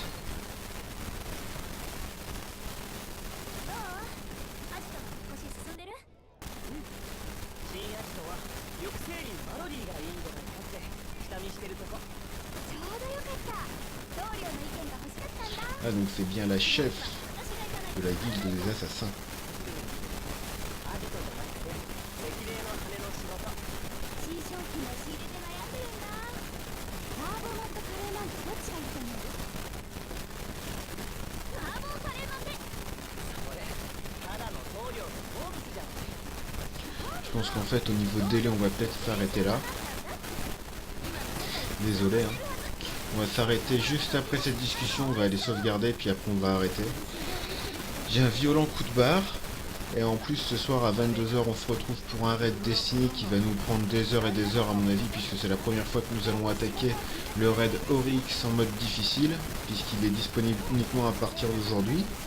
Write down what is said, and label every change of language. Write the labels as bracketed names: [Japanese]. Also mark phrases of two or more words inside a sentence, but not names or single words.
[Japanese] どう？アジトの引っ越し進んでる？新アジトは抑制員マロディがいいんじゃないかって下見してるとこ。ちょうどよかった。棟梁の意見が欲しかったんだ。 [French] Ah, donc c'est bien la chef [Japanese] 私が行かないと。 [French] de la guilde des assassins. [Japanese] アジトじゃなくて赤霊の羽の仕事。新商品の仕入れで悩んでるんだ。マーボーマンとカレーマンとどっちがいいと思う？マーボーカレーマンで。それただの棟梁の好物じゃん。 [French] Je pense qu'en fait, au niveau de délai, on va peut-être s'arrêter là. Désolé, hein. On va s'arrêter juste après cette discussion, on va aller sauvegarder, puis après on va arrêter. J'ai un violent coup de barre. Et en plus, ce soir à 22 h, on se retrouve pour un raid Destiny qui va nous prendre des heures et des heures à mon avis, puisque c'est la première fois que nous allons attaquer le raid Oryx en mode difficile, puisqu'il est disponible uniquement à partir d'aujourd'hui.